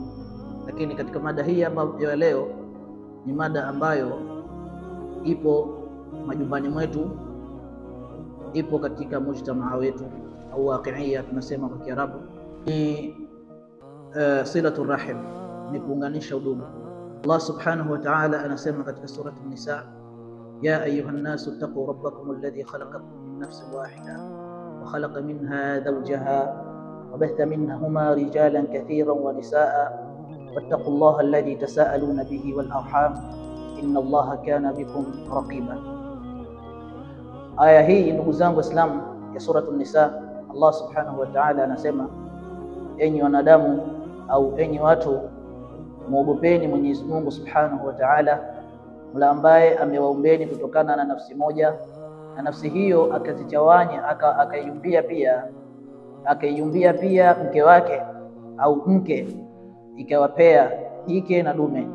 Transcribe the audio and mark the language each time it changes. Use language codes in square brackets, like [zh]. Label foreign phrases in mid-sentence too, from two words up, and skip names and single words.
[sw] Lakini katika mada hii ya leo ni mada ambayo ipo majumbani mwetu, ipo katika mujtamaa wetu au waqi'ia tunasema kwa Kiarabu, ni [ar] صلة الرحم, [sw] ni kuunganisha udugu. [ar] الله سبحانه وتعالى [sw] anasema katika surah an-Nisa, [ar] يا أيها الناس اتقوا ربكم الذي خلقكم من نفس واحدة وخلق منها زوجها وبث منهما رجالا كثيرا ونساء واتقوا الله الذي تساءلون به والأرحام إن الله كان بكم رقيبا. [sw] Aya hii ndugu zangu Waislamu ya surah an-Nisa, Allah [ar] سبحانه وتعالى [sw] anasema, enyi wanadamu au enyi watu, muogopeni Mwenyezi Mungu [ar] سبحانه وتعالى, [sw] Mola ambaye amewaumbeni kutokana na nafsi moja, na nafsi hiyo akazichawanya akaiumbia pia mke wake au mke, ikawapea jike na dume.